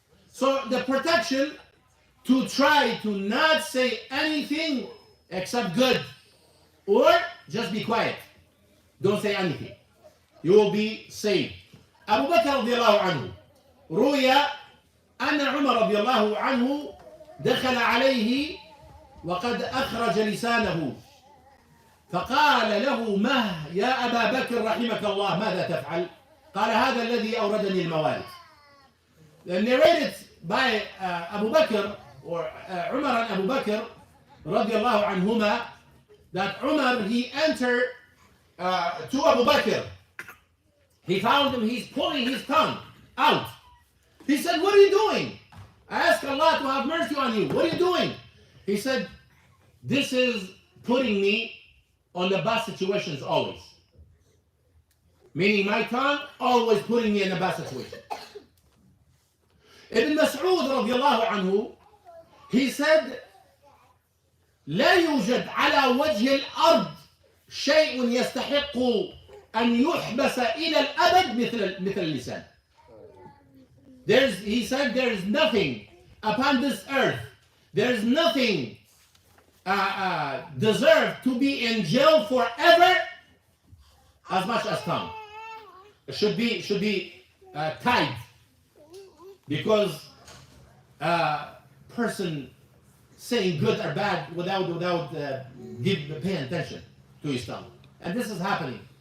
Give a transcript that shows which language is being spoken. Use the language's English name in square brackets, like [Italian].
[English] So the protection to try to not say anything except good, or just be quiet. Don't say anything. You will be saved. [Arabic] Abu Bakr radiallahu anhu, روي أن عمر رضي الله عنه دخل عليه وقد أخرج لسانه فقال له مه يا أبا بكر رحمك الله ماذا تفعل؟ قال هذا الذي أوردني الموارد. [English] Narrated by Abu Bakr or Umar and Abu Bakr, radiallahu anhuma, that Umar, he entered to Abu Bakr. He found him, he's pulling his tongue out. He said, what are you doing? I ask Allah to have mercy on you. What are you doing? He said, this is putting me on the bad situations always. Meaning my tongue always putting me in a bad situation. [Arabic] Ibn Mas'ud radiallahu anhu, [English] he said, [Arabic] لا يوجد على وجه الأرض شيء يستحق أن يحبس إلى الأبد مثل اللسان. [English] He said there is nothing upon this earth, there is nothing deserved to be in jail forever as much as tongue. It should be tied, because person saying good or bad without paying attention to his tongue, and this is happening.